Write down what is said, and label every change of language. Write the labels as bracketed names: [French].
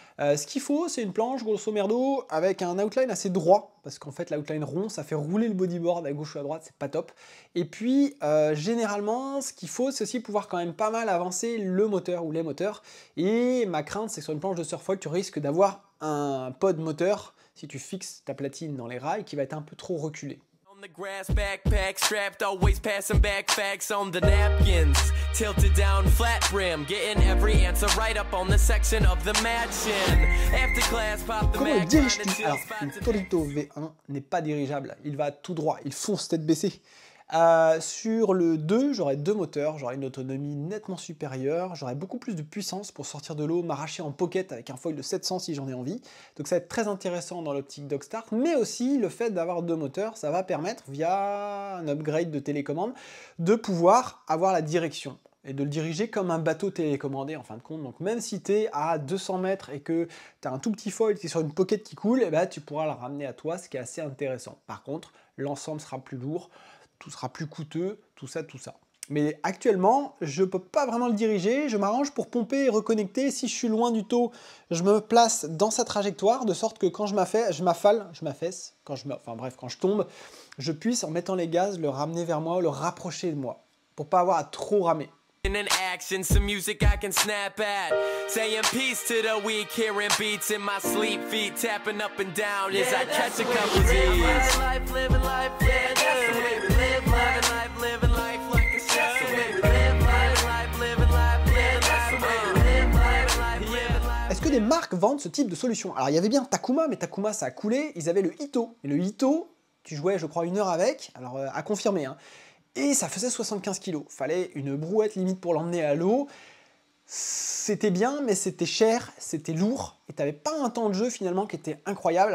[French] Ce qu'il faut, c'est une planche grosso merdo avec un outline assez droit, parce qu'en fait l'outline rond, ça fait rouler le bodyboard à gauche ou à droite, c'est pas top. Et puis généralement, ce qu'il faut, c'est aussi pouvoir quand même pas mal avancer le moteur ou les moteurs. Et ma crainte, c'est que sur une planche de surfoil, tu risques d'avoir un pod moteur, si tu fixes ta platine dans les rails, qui va être un peu trop reculé. [English] The grass backpack strapped, always passing back facts on the napkins. Tilted down, flat brim, getting every answer right up on the section of the matchin. After class, pop the [French] Comment le dirige-t-il? Alors, le Torito V1 n'est pas dirigeable, il va tout droit, il fonce tête baissée. Sur le 2, j'aurai 2 moteurs, j'aurai une autonomie nettement supérieure, j'aurai beaucoup plus de puissance pour sortir de l'eau, m'arracher en pocket avec un foil de 700 si j'en ai envie. Donc ça va être très intéressant dans l'optique Dog Start, mais aussi le fait d'avoir 2 moteurs, ça va permettre, via un upgrade de télécommande, de pouvoir avoir la direction et de le diriger comme un bateau télécommandé en fin de compte. Donc même si tu es à 200 mètres et que tu as un tout petit foil qui est sur une pocket qui coule, eh ben, tu pourras le ramener à toi, ce qui est assez intéressant. Par contre, l'ensemble sera plus lourd, tout sera plus coûteux, tout ça. Mais actuellement, je ne peux pas vraiment le diriger, je m'arrange pour pomper et reconnecter. Si je suis loin du taux, je me place dans sa trajectoire, de sorte que quand je m'affaisse, quand je tombe, je puisse, en mettant les gaz, le ramener vers moi, le rapprocher de moi, pour pas avoir à trop ramer. [English] In action, some music I can snap at. Saying peace to the weak, hearing beats in my sleep, feet tapping up and down as I catch a couple Z's. Living life, yeah, that's the way we live life, living life like a show. [French] Est-ce que des marques vendent ce type de solution? Alors il y avait bien Takuma, mais Takuma ça a coulé, ils avaient le Ito. Et le Ito, tu jouais je crois 1 heure avec, alors à confirmer, hein. Et ça faisait 75 kg. Fallait une brouette limite pour l'emmener à l'eau. C'était bien, mais c'était cher, c'était lourd, et t'avais pas un temps de jeu finalement qui était incroyable.